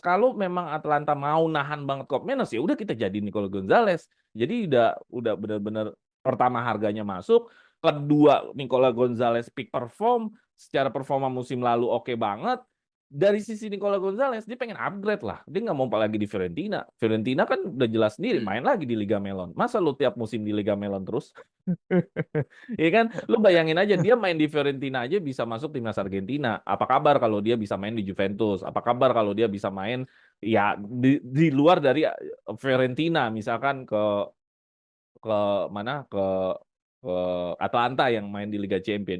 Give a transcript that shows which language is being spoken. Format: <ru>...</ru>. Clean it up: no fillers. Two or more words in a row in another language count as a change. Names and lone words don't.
<id>Kalau memang Atlanta mau nahan banget Koopmeiners, ya udah kita jadi Nicolas Gonzalez. Jadi udah benar-benar pertama harganya masuk, kedua Nicolas Gonzalez</id> <en>peak perform,</en> <id>secara performa musim lalu oke banget. Dari sisi Nicolas Gonzalez dia pengen upgrade lah. Dia nggak mau lagi di Fiorentina. Fiorentina kan udah jelas sendiri main lagi di Liga Melon. Masa lu tiap musim di Liga Melon terus? Iya kan, lu bayangin aja dia main di Fiorentina aja bisa masuk timnas Argentina. Apa kabar kalau dia bisa main di Juventus? Apa kabar kalau dia bisa main ya di luar dari Fiorentina, misalkan ke mana ke Atlanta yang main di Liga Champion.</id>